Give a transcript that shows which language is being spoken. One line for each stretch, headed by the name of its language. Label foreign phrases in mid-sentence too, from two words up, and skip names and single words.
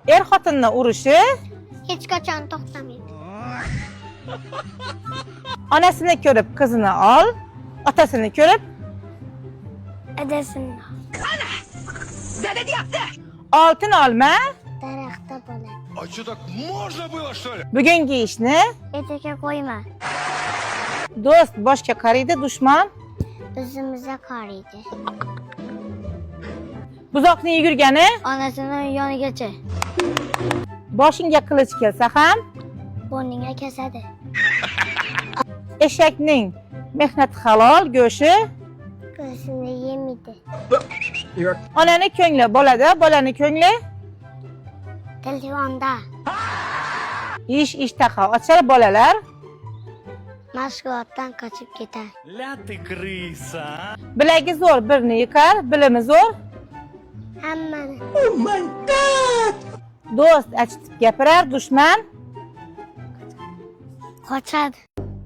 Uzbek: xotinning urushi hech qachon to'xtamaydi. onasini ko'rib qizini ol, otasini ko'rib Adasini oltin olma. daraxtda bo'ladi.
Russian: А что, так можно было, что ли?
Uzbek: Bugungi ishni Etiga qo'yma. do'st boshga qaraydi, dushman O'zimizga qaraydi. buzoqni yugurgani Onasini yonigacha. boshingga qilich kelsa ham Bo'rniga kesadi. eshakning mehnati halol, go'shi Ko'zini yemaydi. onani ko'ngli bolada, bolani ko'ngli Telefonda. ishtaha ochar bolalar. Mashg'ulotdan qochib ketar.
Russian: Ля ты крыса.
Uzbek: Bilagi zo'r birni yikar, bilimi zo'r Hammani. do'st achitib gapirar, dushman Qochadi.